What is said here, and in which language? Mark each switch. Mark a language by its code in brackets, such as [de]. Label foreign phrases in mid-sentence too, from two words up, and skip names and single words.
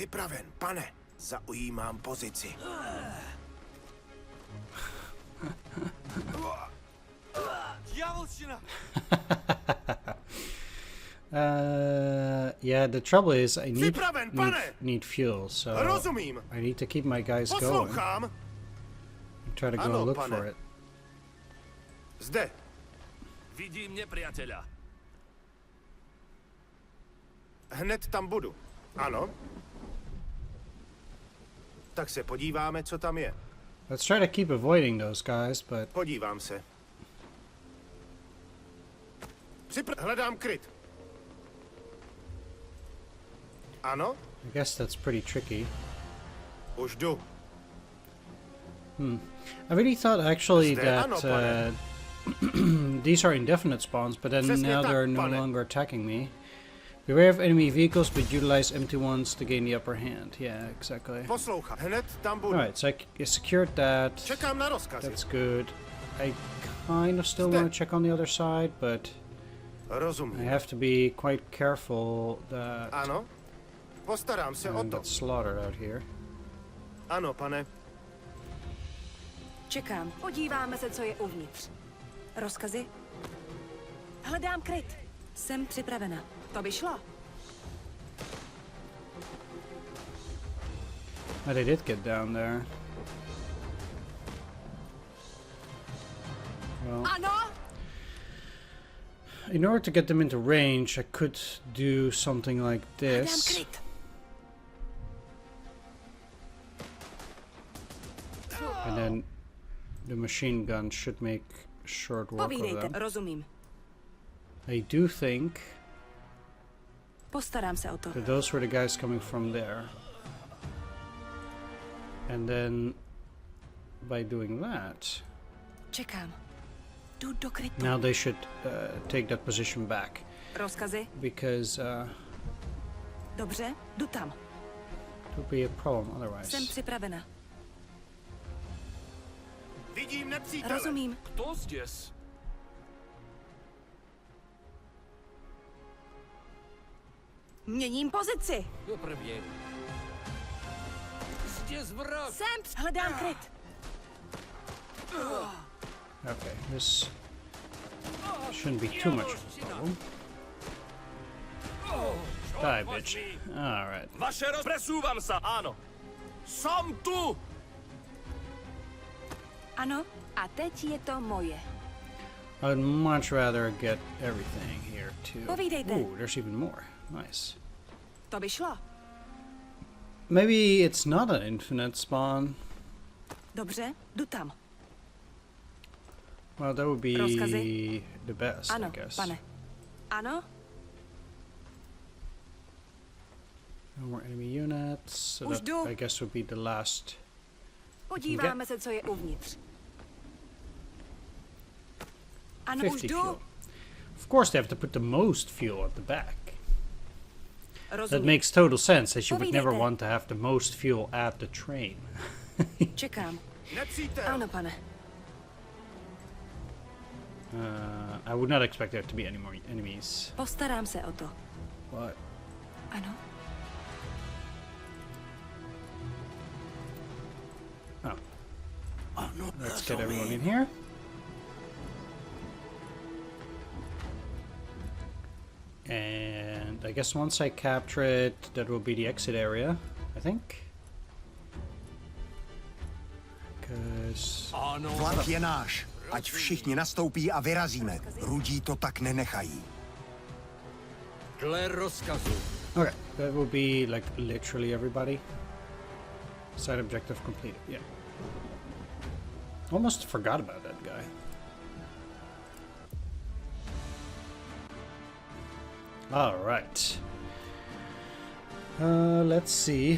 [cs] Připraven, pane. Zaujímám pozici. [en] Yeah, the trouble is I [cs] Připraven, pane! [en] need fuel, so [cs] Rozumím. [en] I need to keep my guys going. [cs] Poslouchám. [en] And try to go [cs] Ano, [en] look [cs] pane. [en] for it. [cs] Zde. [sk] Vidím nepriateľa. [cs] Hned tam budu. Ano. Tak se podíváme, co tam je. [en] Let's try to keep avoiding those guys, but [cs] Podívám se. Hledám kryt. Ano, [en] I guess that's pretty tricky. [cs] už jdu. [en] I really thought actually [cs] Zde, ano, [en] that [cs] pane. [en] these are indefinite spawns, but then [cs] Přesně [en] now [cs] tak, [en] they're no [cs] pane. [en] longer attacking me. Beware of enemy vehicles, but utilize empty ones to gain the upper hand. Yeah, exactly. [cs] Poslouchám. Hned tam budu. [en] Alright, so I secured that. [cs] Čekám na rozkazy. [en] That's good. I kind of still [cs] Zde. [en] want to check on the other side, but I [cs] Rozumím. [en] have to be quite careful that [cs] Ano. Postarám se [en] I [cs] o [en] don't [cs] to. [en] get slaughtered out here. [cs] Ano, pane. Čekám. Podíváme se, co je uvnitř. Rozkazy? Hledám kryt. Jsem připravena. To by šlo. [en] Oh, they did get down there. Well, [cs] Ano! [en] in order to get them into range, I could do something like [cs] Hledám [en] this. [cs] kryt. [en] And then the machine gun should make short work of [cs] Povídejte. [en] them. [cs] Rozumím. [en] I do think [cs] Postarám se o to. [en] that those were the guys coming from there. And then by doing that, [cs] Čekám. Jdu do krytu. [en] now they should take that position back. [cs] Rozkazy? [en] Because [cs] Dobře, jdu tam. [en] it would be a problem otherwise. [cs] Jsem připravena. Vidím nepřítele. Rozumím. [ru] Кто здесь? [cs] Měním pozici. Doprvie. Zdes vrah. Hledám kryt. [en] Okay, this shouldn't be too much of a problem. Die, bitch. Alright. [sk] Vaše presúvam sa, áno. Som tu! [cs] Ano, a teď je to moje. [en] I'd much rather get everything here too. [cs] Povídejte. [en] Ooh, there's even more. Nice. [cs] To by šlo. [en] Maybe it's not an infinite spawn. [cs] Dobře, jdu tam. [en] Well, that would be [cs] Rozkazy? [en] the best, [cs] Ano, [en] I guess. [cs] pane. Ano, [en] No more enemy units. So [cs] Už [en] that, [cs] jdu. [en] I guess, would be the last. [cs] podíváme se, co je uvnitř. Ano, už 50 jdu. [en] fuel. Of course, they have to put the most fuel at the back. That [cs] Rozumím. [en] makes total sense, as you would never [cs] Povídejte. [en] want to have the most fuel at the train. [cs] Čekám. Nepřítel. Ano, pane. [en] I would not expect there to be any more enemies. [cs] Postarám se o to. [en] But [cs] Ano. [en] let's get everyone in here. And I guess once I capture it, that will be the exit area, I think. Because [cs] Áno. Vlak je náš. Ať všichni nastoupí a vyrazíme. Rudí to tak nenechají. Dle rozkazu. [en] okay, that will be like literally everybody. Side objective completed. Yeah. Almost forgot about that guy. All right. Let's see.